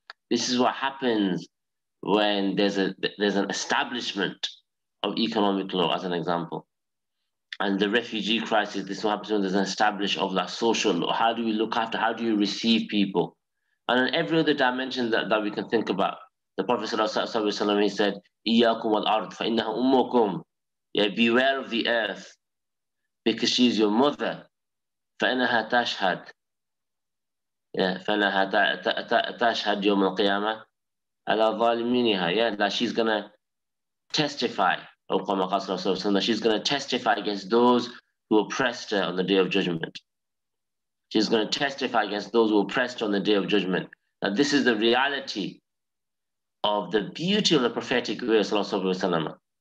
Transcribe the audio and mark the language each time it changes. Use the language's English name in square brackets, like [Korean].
[English] This is what happens when there's an establishment of economic law, as an example. And the refugee crisis, this is what happens when there's an establishment of that social law. How do we look after, how do you receive people? And in every other dimension that we can think about. The Prophet ﷺ, he said, [Arabic] إِيَّاكُمْ وَالْأَرْضِ فَإِنَّهَا أُمُّكُمْ. [English] Yeah, beware of the earth, because she is your mother. [Arabic] فَإِنَّهَا تَشْهَدْ. Yeah, فَإِنَّهَا تَشْهَدْ يَوْمَ الْقِيَامَةِ عَلَى ظَالِمِينِهَا. [English] Yeah, that she's going to testify, that she's going to testify against those who oppressed her on the Day of Judgment. She's going to testify against those who oppressed her on the Day of Judgment. Now, this is the reality of the beauty of the prophetic way of Sallallahu Alaihi Wasallam.